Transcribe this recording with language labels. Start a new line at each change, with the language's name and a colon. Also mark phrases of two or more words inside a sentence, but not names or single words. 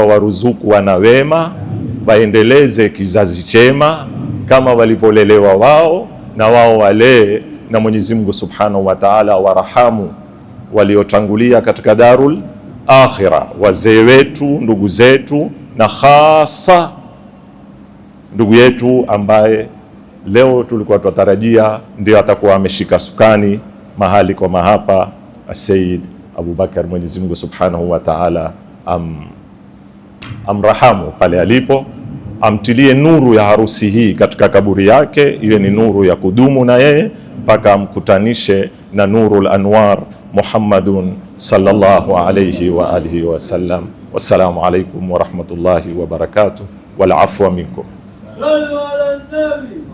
Swahili: awaruzuku wana wema, waendeleze kizazi chema kama walivyolelewa wao, na wao walee, na Mwenyezi Mungu
Arabic: سبحانه وتعالى
Swahili: warahamu waliotangulia katika
Arabic: دار الآخرة,
Swahili: wazee wetu, ndugu zetu, na hasa ndugu yetu ambaye leo tulikuwa tunatarajia ndio atakuwa ameshika sukani mahali kwa mahapa, Sayyid Abubakar. Mwenyezi Mungu
Arabic: سبحانه وتعالى
Swahili: amrahamu pale alipo, amtilie nuru ya harusi hii katika kaburi yake, iwe ni nuru ya kudumu na yeye mpaka amkutanishe na
Arabic: نور الأنوار
Swahili: Muhammadun
Arabic: صلى الله عليه وآله وسلم. والسلام عليكم ورحمة الله وبركاته والعفو منكم.